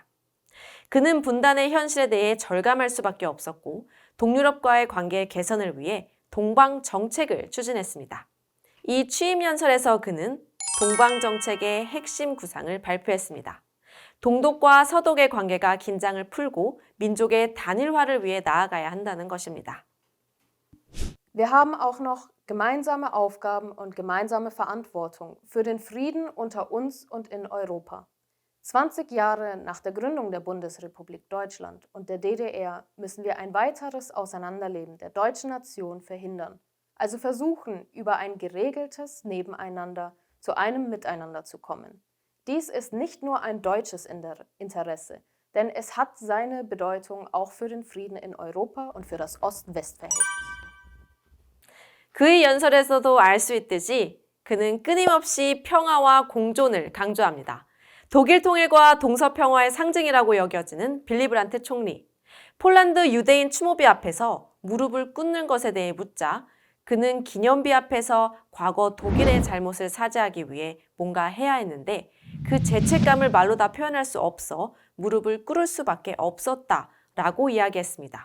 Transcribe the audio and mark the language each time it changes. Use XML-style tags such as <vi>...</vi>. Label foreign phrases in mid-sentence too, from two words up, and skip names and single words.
<ko>그는 분단의 현실에 대해 절감할 수밖에 없었고 동유럽과의 관계 개선을 위해 동방 정책을 추진했습니다. 이 취임 연설에서 그는 동방 정책의 핵심 구상을 발표했습니다. 동독과 서독의 관계가 긴장을 풀고 민족의 단일화를 위해 나아가야 한다는 것입니다.</ko> <de>Wir haben auch noch gemeinsame Aufgaben und gemeinsame Verantwortung für den Frieden unter uns und in Europa. 20 Jahre nach der Gründung der Bundesrepublik Deutschland und der DDR müssen wir ein weiteres Auseinanderleben der deutschen Nation verhindern. Also versuchen, über ein geregeltes Nebeneinander zu einem Miteinander zu kommen. Dies ist nicht nur ein deutsches Interesse, denn es hat seine Bedeutung auch für den Frieden in Europa und für das Ost-West-Verhältnis.</de> <ko>그의 연설에서도 알 수 있듯이 그는 끊임없이 평화와 공존을 강조합니다. 독일 통일과 동서평화의 상징이라고 여겨지는 빌리 브란트 총리. 폴란드 유대인 추모비 앞에서 무릎을 꿇는 것에 대해 묻자 그는 기념비 앞에서 과거 독일의 잘못을 사죄하기 위해 뭔가 해야 했는데 그 죄책감을 말로 다 표현할 수 없어 무릎을 꿇을 수밖에 없었다라고 이야기했습니다.</ko>